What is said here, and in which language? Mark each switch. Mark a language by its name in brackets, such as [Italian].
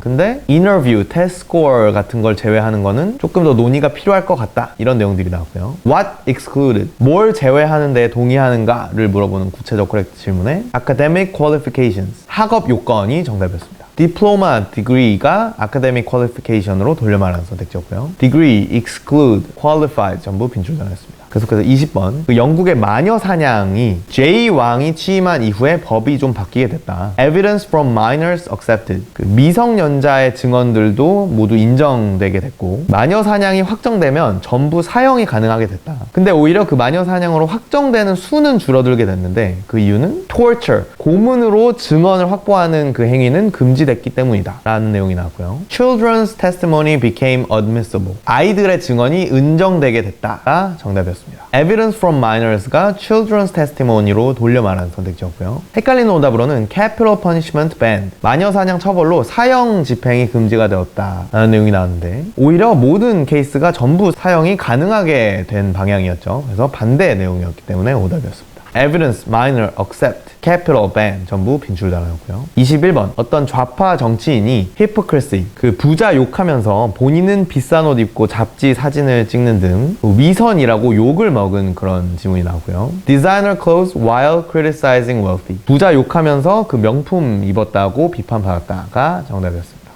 [Korean] 근데 인터뷰, 테스트 스코어 같은 걸 제외하는 거는 조금 더 논의가 필요할 것 같다. 이런 내용들이 나오고요. [English] What excluded? [Korean] 뭘 제외하는 데 동의하는가를 물어보는 구체적 코렉트 질문에 [English] academic qualifications, [Korean] 학업 요건이 정답이었습니다. 디플로마, degree가 academic qualification으로 돌려 말하는 선택지였고요. [English] degree, exclude, qualified [Korean] 전부 빈출단어였습니다. 계속해서 20번 영국의 마녀 사냥이 제이왕이 취임한 이후에 법이 좀 바뀌게 됐다. [English] Evidence from minors accepted, [Korean] 미성년자의 증언들도 모두 인정되게 됐고 마녀 사냥이 확정되면 전부 사형이 가능하게 됐다. 근데 오히려 그 마녀 사냥으로 확정되는 수는 줄어들게 됐는데 그 이유는 torture, 고문으로 증언을 확보하는 그 행위는 금지됐기 때문이다 라는 내용이 나왔고요. [English] Children's testimony became admissible, [Korean] 아이들의 증언이 인정되게 됐다가 정답이었습니다. [English] Evidence from minors [Korean] 가 children's testimony로 돌려 말하는 선택지였고요. 헷갈리는 오답으로는 [English] capital punishment banned, [Korean] 마녀 사냥 처벌로 사형 집행이 금지가 되었다라는 내용이 나왔는데 오히려 모든 케이스가 전부 사형이 가능하게 된 방향이었죠. 그래서 반대 내용이었기 때문에 오답이었습니다. [English] Evidence, minor, accept, capital, ban [Korean] 전부 빈출 단어였고요. 21번 어떤 좌파 정치인이 hypocrisy, 부자 욕하면서 본인은 비싼 옷 입고 잡지 사진을 찍는 등 위선이라고 욕을 먹은 그런 지문이 나오고요. [English] Designer clothes while criticizing wealthy, [Korean] 부자 욕하면서 그 명품 입었다고 비판받았다가 정답이었습니다.